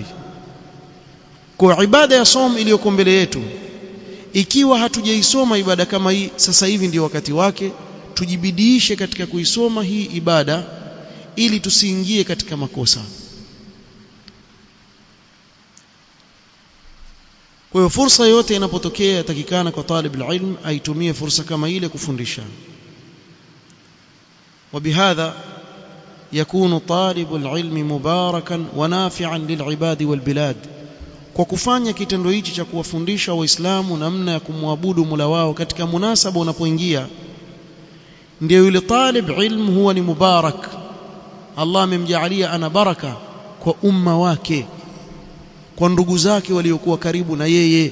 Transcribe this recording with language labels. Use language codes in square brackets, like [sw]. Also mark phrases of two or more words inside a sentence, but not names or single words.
[sw] Kwa ibada ya som iliyoko mbele yetu, ikiwa hatujaisoma ibada kama hii, sasa hivi ndio wakati wake tujibidiishe katika kuisoma hii ibada ili tusiingie katika makosa. Kwa hiyo fursa yote inapotokea yatakikana kwa [ar] طالب العلم [sw] aitumie fursa kama ile kufundisha. [ar] وبهذا يكون طالب العلم مباركا ونافعا للعباد والبلاد. [sw] Kwa kufanya kitendo hichi cha kuwafundisha waislamu namna ya kumwabudu Mola wao katika munasaba unapoingia, ndio yule [ar] طالب علم [sw] huwa ni mubarak. Allah amemjaalia ana baraka kwa umma wake, kwa ndugu zake waliokuwa karibu na yeye.